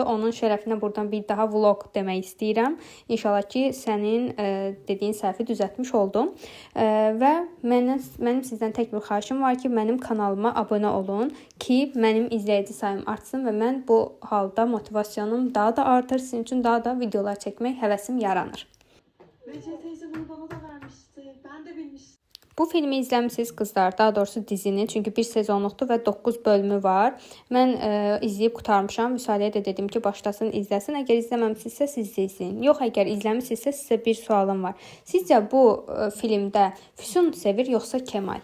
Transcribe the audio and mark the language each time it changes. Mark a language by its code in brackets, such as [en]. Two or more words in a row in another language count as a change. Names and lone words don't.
[az] Onun şərəfinə buradan bir daha vlog demək istəyirəm. İnşallah ki, sənin dediyin səhvi düzəltmiş oldum. Və mənim sizdən tək bir xahişim var ki, mənim kanalıma abunə olun ki, mənim izləyici sayım artsın və mən bu halda motivasyonum daha da artır. Sizin üçün daha da videolar çəkmək həvəsim yaranır. [tr] Recep teyze bunu bana da vermişti. Ben de bilmiştim. [az] Bu filmi izləmisiniz qızlar, daha doğrusu dizini, çünki bir sezonluqdur və 9 bölümü var. Mən izləyib qurtarmışam. Vüsaliyə də dedim ki, başlasın, izləsin. Əgər izləməmisinizsə siz də izləyin. Yox, əgər izləmisinizsə sizə bir sualım var. Sizcə bu filmdə Füsun sevir yoxsa Kemal?